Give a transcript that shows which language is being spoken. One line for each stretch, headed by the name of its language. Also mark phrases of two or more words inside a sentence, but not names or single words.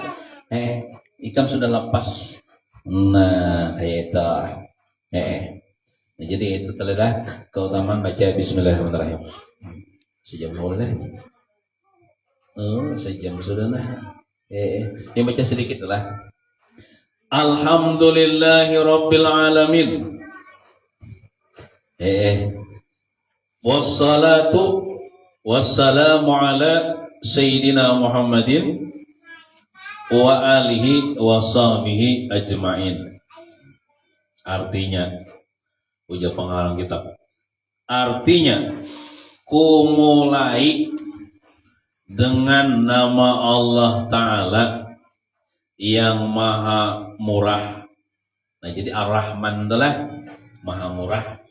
Banjar: Ikan sudah lepas. Nah kayak itu. Nah, jadi itu telah keutamaan baca bismillahirrahmanirrahim. Sejam boleh. Sejam sudah lah. Yang baca sedikit lah.
Arabic: الحمد لله رب العالمين. والصلاة والسلام على سيدنا محمد وآله وصحبه أجمعين.
Banjar: Artinya, ujar pengarang kitab. Artinya, kumulai dengan nama Allah Ta'ala yang maha murah. Nah, jadi Ar-Rahman adalah maha murah.